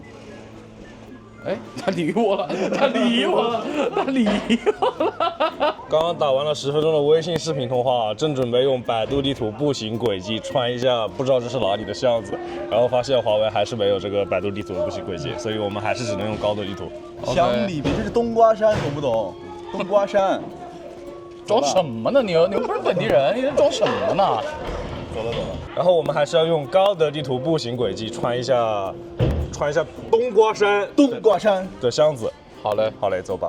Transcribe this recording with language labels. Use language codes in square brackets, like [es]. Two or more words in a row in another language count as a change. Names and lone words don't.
[zh] 哎，他理我了，他理我了。剛剛打完了10分鐘的微信視頻通話，正準備用百度地圖步行軌跡穿一下不知道這是哪裡的巷子，然後發現華為還是沒有這個百度地圖的步行軌跡，所以我們還是只能用高德地圖。鄉里邊這是冬瓜山，懂不懂？冬瓜山。裝什麼呢？你又不是本地人，你在裝什麼呢？走了。然後我們還是要用高德地圖步行軌跡穿一下冬瓜山的箱子。好嘞，走吧。